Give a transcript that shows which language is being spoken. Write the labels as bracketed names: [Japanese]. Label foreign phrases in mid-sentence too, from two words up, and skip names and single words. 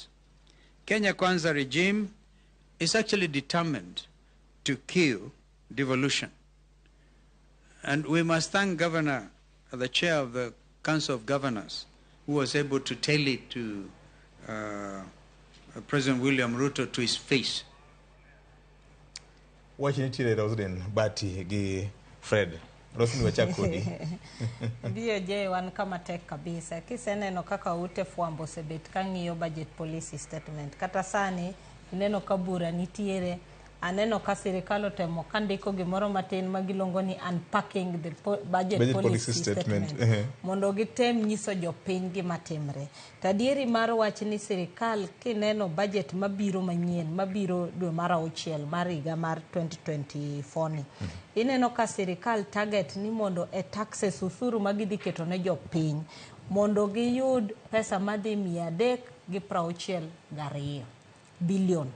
[English] Kenya Kwanza regime is actually determined to kill devolution. And we must thank the chair of the Council of Governors, who was able to tell it to President William Ruto to his face. [Luo (Kenya and Tanzania)] Wachi nitiere Roslyn Bati gi Fred. Roslyn wachakodi. Biyo je wan kama tek kabisa. Kiseneno kaka ute fwambo sebet kang'iyo [English] budget policy statement. [Luo (Kenya and Tanzania)] Kata sani ineno kabura nitiere aneno ka sirikal otemo kandiko gimoro matin magilongo ni [English] unpacking the budget policy statement [Luo (Kenya and Tanzania)] mondo gitem nyiso jopiny gima timre. Tadieri mar wach ni sirikal kineno budget mabiro manyien mabiro dwe mar 6 mar higa mar 2024 ni ineno ka sirikal target ni mondo e taxes usuru magidhi keto ne jopiny mondo giyud pesa madhi 362 bilion.